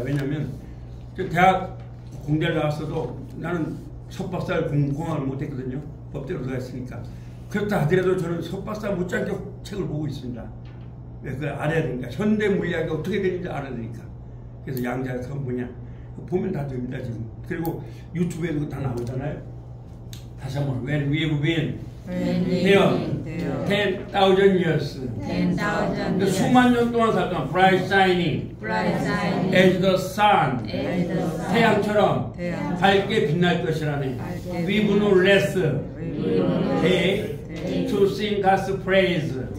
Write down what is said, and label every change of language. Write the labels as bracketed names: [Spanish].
[Korean] 왜냐면 대학 공대를 나왔어도 나는 석박사를 공학을 못했거든요. 법대로 들어갔으니까. 그렇다 하더라도 저는 석박사 못지않게 책을 보고 있습니다. 왜 그걸 알아야 되니까. 현대 물리학이 어떻게 되는지 알아야 되니까. 그래서 양자역학은 뭐냐. 보면 다 됩니다, 지금. 그리고 유튜브에도 다 나오잖아요. 다시 한번. [English] When we've been here 10,000 years. [Korean] 수만 년 동안 살던 [English] bright shining as the sun. [Korean] 태양처럼 밝게 빛날 것이라네. [English] We've no rest day to sing God's praise.